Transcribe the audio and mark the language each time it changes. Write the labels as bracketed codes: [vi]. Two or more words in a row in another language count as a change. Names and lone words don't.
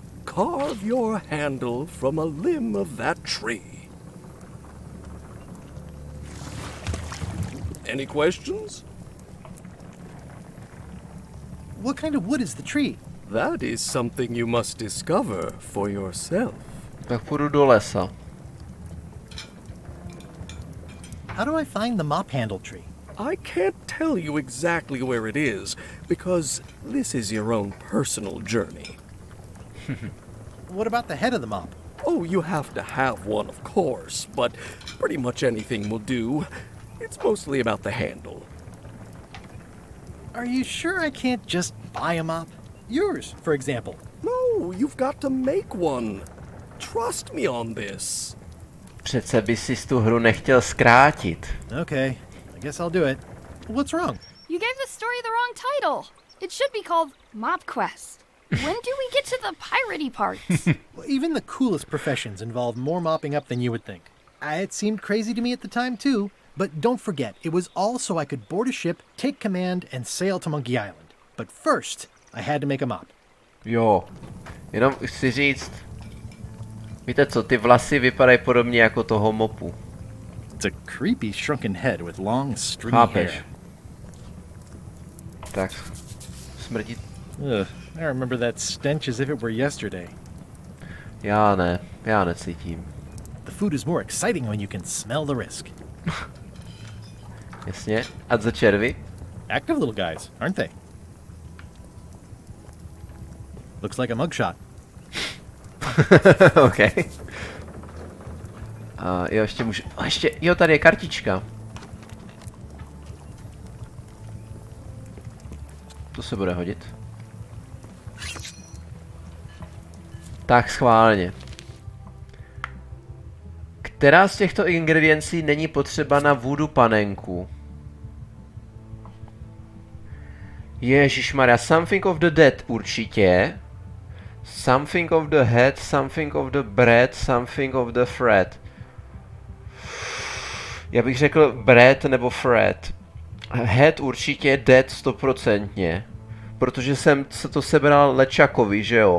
[en] Carve your handle from a limb of that tree. Any questions? What kind of wood is the tree? That is something you must discover for yourself. [cs] Tak půjdu do lesa. [en] How do I find the mop handle tree? I can't tell you exactly where it is, because this is your own personal journey. What about the head of the mop? Oh, you have to have one, of course, but pretty much anything will do. It's mostly about the handle. Are you sure I can't just buy a mop? Yours, for example. No, you've got to make one. Trust me on this. [cs] Přece by si tu hru nechtěl zkrátit. [en] Okay, I guess I'll do it. What's wrong? You gave the story the wrong title. It should be called Mop Quest. When do we get to the piratey parts? Well, even the coolest professions involve more mopping up than you would think. It seemed crazy to me at the time too, but don't forget, it was all so I could board a ship, take command, and sail to Monkey Island. But first, I had to make a mop. [cs] Jo, jenom chci říct, víte co, ty vlasy vypadají podobně jako toho mopu. [en] It's a creepy shrunken head with long stringy [cs] Chápeš? [en] hair. [cs] Tak, smrdí. [en] Ugh, I remember that stench as if it were yesterday. [cs] Já necítím. [en] The food is more exciting when you can smell the risk. [cs] Jasně, a za červy? [en] Active little guys, aren't they? Looks like a mugshot. [cs] OK. Jo, ještě můžu... Jo, tady je kartička. To se bude hodit. Tak schválně. Která z těchto ingrediencí není potřeba na voodoo panenku? Ježišmarja, [en] something of the dead určitě. Something of the head, something of the bread, something of the thread. [cs] Já bych řekl bread nebo thread. [en] Head určitě, dead 100%. [cs] Protože jsem se to sebral Lečakovi, že jo?